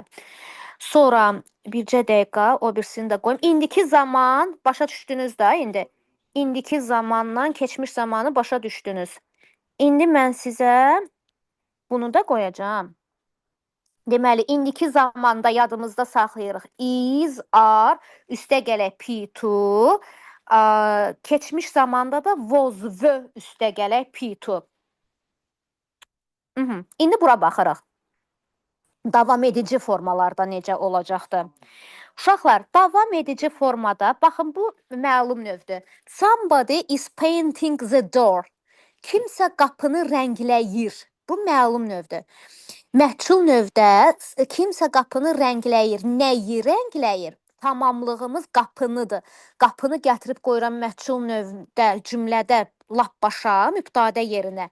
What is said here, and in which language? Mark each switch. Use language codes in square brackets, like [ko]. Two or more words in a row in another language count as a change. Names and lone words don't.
[az] Sonra bircə dəqiqə, o birisini də qoyum. İndiki zaman, başa düşdünüz də indi. İndiki zamandan keçmiş zamanı başa düşdünüz. İndi mən sizə bunu da qoyacağam. Deməli, indiki zamanda yadımızda saxlayırıq. [en] Is, are, [az] üstə gələk P2. Keçmiş zamanda da [en] was, were, [az] üstə gələk P2. İndi bura baxırıq. Davam edici formalarda necə olacaqdır? Uşaqlar, davam edici formada, baxın, bu məlum növdür. [en] Somebody is painting the door. [az] Kimsə qapını rəngləyir. Bu məlum növdür. Məchul növdə kimsə qapını rəngləyir. Nəyi rəngləyir? Tamamlığımız qapınıdır. Qapını gətirib qoyuram məchul növdə, cümlədə lap başa, mübtədə yerinə.